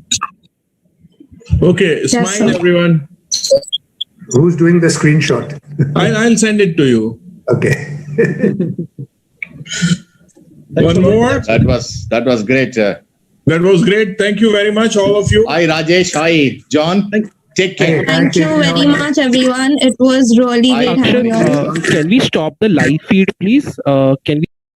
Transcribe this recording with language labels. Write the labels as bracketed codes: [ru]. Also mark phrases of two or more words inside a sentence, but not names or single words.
[en] Okay, smile, yes, everyone. Who's doing the screenshot? I'll send it to you. Okay. One more. That was great. That was great. Thank you very much, all of you. Hi, Rajesh. Hi, John. Take care. Thank you very much, everyone. It was really great having you. Can we stop the live feed, please? Can we?